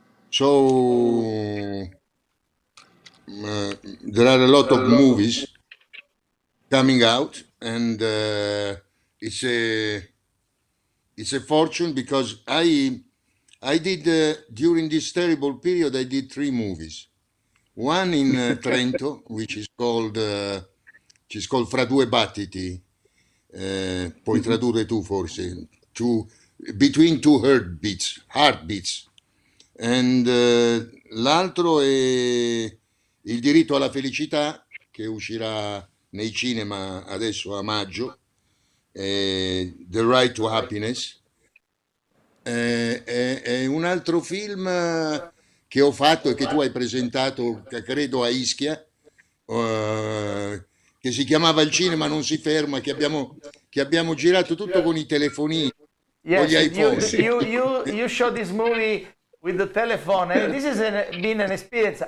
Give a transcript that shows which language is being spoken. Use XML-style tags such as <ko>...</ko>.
<en>So there are a lot of movies coming out, and it's a fortune because I did during this terrible period I did 3 movies. One in Trento, which is called Fra due battiti,</en> <it>puoi tradurre tu forse,</it> <en>between two heartbeats, and</en> <it>l'altro è Il diritto alla felicità, che uscirà nei cinema adesso a maggio,</it> <en>The Right to Happiness,</en> <it>è un altro film che ho fatto e che tu hai presentato, credo a Ischia, che si chiamava Il cinema non si ferma, che abbiamo girato tutto con i telefonini, con gli iPhone.</it> <en>You showed this movie with the telephone, and this has been an experience.</en>